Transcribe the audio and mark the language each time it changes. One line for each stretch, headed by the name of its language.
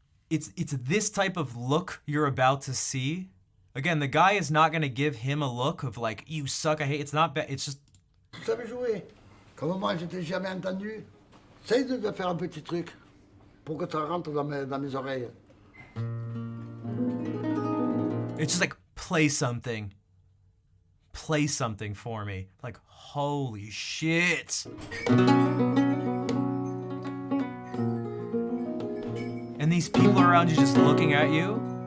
English: It's this type of look you're about to see. Again, the guy is not going to give him a look of like, you suck, I hate. It's not bad. It's just...
French: Tu savais jouer. Comme moi, je t'ai jamais entendu. Essaye de faire un petit truc pour que ça rentre dans mes oreilles.
English: It's just like, play something. Play something for me. Like, holy shit. And these people around you just looking at you.